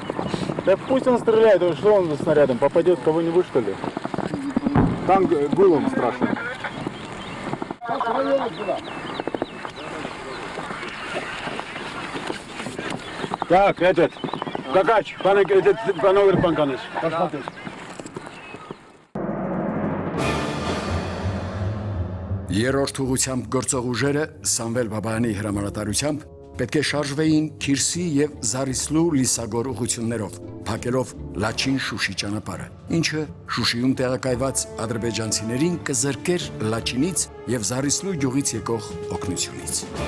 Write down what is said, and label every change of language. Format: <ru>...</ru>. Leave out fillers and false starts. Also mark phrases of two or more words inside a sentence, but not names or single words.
<ru>Да пусть он стреляет, что он снарядом попадет в кого-нибудь, что ли? Там гулом страшно. Так, этот, Какач, пановер Панканыч, посмотрите.</ru> <hy>Երրորդ ուղությամբ գործող ուժերը Սամվել Բաբայանի հրամանատարությամբ պետք է շարժվեին Քիրսի եւ Զարիսլու Լիսագոր ուղություններով, փակելով Լաչին-Շուշի ճանապարհը, ինչը Շուշիում տեղակայված ադրբեջանցիներին կզրկեր Լաչինից եւ Զարիսլու գյուղից եկող օգնությունից։</hy>